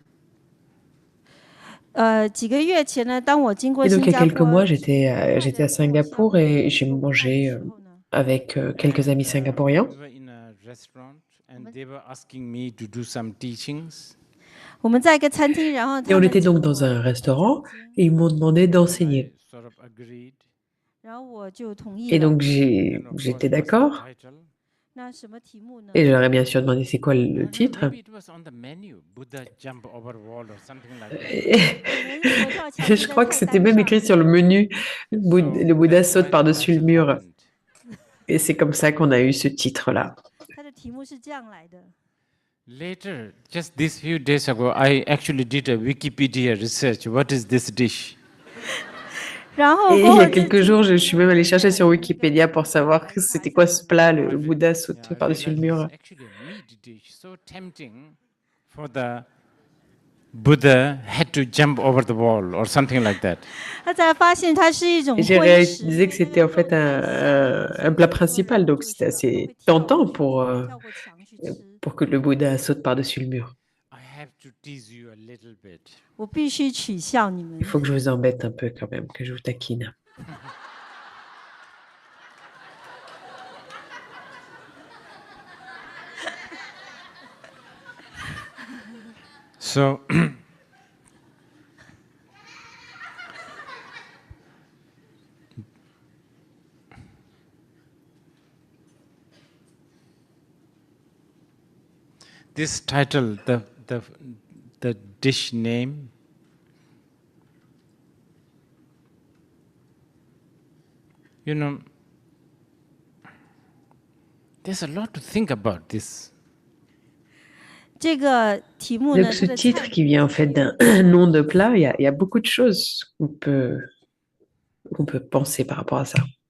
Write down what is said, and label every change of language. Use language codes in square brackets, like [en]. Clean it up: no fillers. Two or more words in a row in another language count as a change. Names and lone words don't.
[zh] 几个月前呢，当我经过 [fr] Et [zh] 新 [fr] donc, il y a [zh] 加 [fr] quelques [zh] 坡 [fr] mois, j'étais à Singapour et j'ai mangé avec quelques amis singapouriens. [en] We were in a restaurant and they were asking me to do some teachings. [zh] 我们在一个餐厅，然后 [fr] Et [zh] 他 [fr] on [zh] 们 [fr] était [zh] 请 [fr] donc [zh] 我 [fr] dans un restaurant et ils m'ont demandé d'enseigner. [en] I sort of agreed. [zh] 然后我就同意 [fr] Et [zh] 了。 [fr] donc, [en] And of [fr] j'étais [en] course, what's the [fr] d'accord. [en] title? [zh] 那什么题目呢？ [fr] Et j'aurais bien sûr demandé c'est quoi [en] I [fr] le [en] don't know, [fr] titre. [en] maybe it was on the menu. Buddha jump over wall or something like that. [fr] Je crois que c'était même écrit sur le menu. Le Bouddha saute par-dessus le mur. Et c'est comme ça qu'on a eu ce titre-là. [zh] 它的题目是这样来的。 [en] Later, just these few days ago, I actually did a Wikipedia research. What is this dish? [zh] 然后 [fr] Et il [zh] 过 [fr] y [zh] 后 [fr] a quelques jours, je suis même allée chercher sur Wikipédia pour savoir c'était quoi ce plat, le Bouddha saute par-dessus le mur. [en] It's actually a meat dish, so tempting for the Buddha had to jump over the wall or something like that. [zh] 他才发现它是一种 [fr] Et j'ai [zh] 荤食， [fr] réalisé que c'était en fait un plat principal, donc c'était assez tentant pour [zh] 跳过墙去吃。 [fr] que le Bouddha saute par-dessus le mur. [en] I have to tease you a little bit. [zh] 我必须取笑你们 [fr] Il。faut que je vous embête un peu quand même, que je vous taquine. [en] So, this title, the dish name, there's a lot to think about this. [zh] 这个题目呢， [fr] Donc [zh] 它 [fr] ce [zh] 的 [fr] titre [zh] 菜 [fr] qui vient en fait d'un nom de plat, il y a beaucoup de choses qu'on peut penser par rapport à ça.